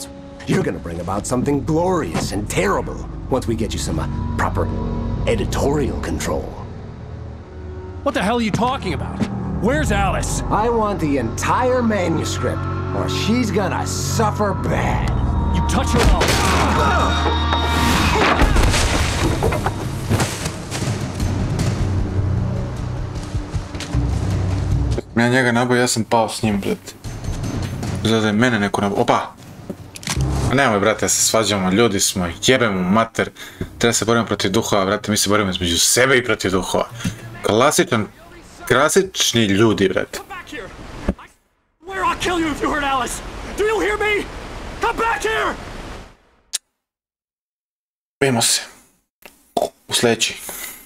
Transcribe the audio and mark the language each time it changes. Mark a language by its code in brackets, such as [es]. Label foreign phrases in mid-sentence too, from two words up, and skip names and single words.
[en] You're gonna bring about something glorious and terrible once we get you some proper editorial control. What the hell are you talking about? Where's Alice? I want the entire manuscript, or she's gonna suffer bad. You touch her off. [bs] Ja njega nabao, ja sam pao s njim, brate. Zada je mene neko nabao. Opa! Nemoj, brate, da se svađamo, ljudi smo, jebemo mater. Treba se borimo protiv duhova, brate, mi se borimo između sebe i protiv duhova. Klasični ljudi, brate. [en] Where I'll kill you if you hurt Alice! Do you hear me? Come back here! [bs] Vidimo se u sljedeći.